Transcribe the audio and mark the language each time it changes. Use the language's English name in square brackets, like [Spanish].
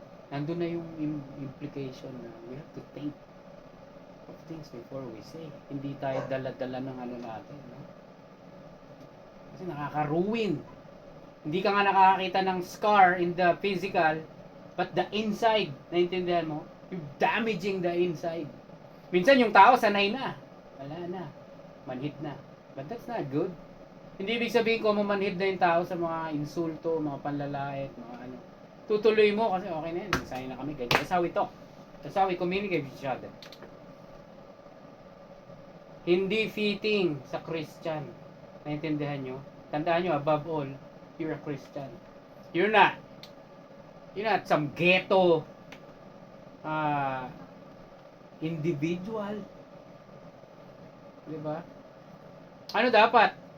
[Filipino] Nandun na yung [English] implication na we have to think of things before we say. [Filipino] Hindi tayo dala-dala ng ano natin, no? Kasi nakaka-ruin. Hindi ka nga nakakakita ng scar [English] in the physical, but the inside, [Filipino] naintindihan mo? [English] You're damaging the inside. [Filipino] Minsan yung tao sanay na. Wala na. Manhid na. [English] But that's not good. [Filipino] Hindi ibig sabihin ko mamanhid na yung tao sa mga insulto, mga panlalait, mga ano. Tutuloy mo kasi okay na yan. Sanay na kami. [English] That's how we talk. That's how we communicate with each other. [Filipino] Hindi fitting sa Christian. Naintindihan nyo? [English] Tandaan nyo, above all, you're a Christian. You're not some ghetto individual. [Filipino] Diba? Ano dapat?